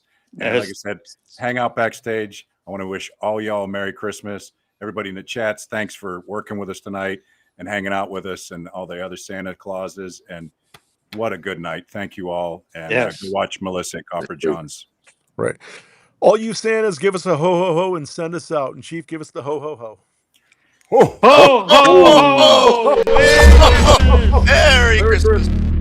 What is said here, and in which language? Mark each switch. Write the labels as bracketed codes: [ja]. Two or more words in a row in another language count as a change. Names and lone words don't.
[en] And like I said, hang out backstage. I want to wish all y'all a Merry Christmas. Everybody in the chats, thanks for working with us tonight and hanging out with us and all the other Santa Clauses. And what a good night. Thank you all. And Yes. go watch Melissa at Copper John's. Right. All you Santas, give us a ho ho ho and send us out. And Chief, give us the ho ho ho. Ho, Ho, ho, ho! Merry Christmas. Merry Merry Christmas. Christmas.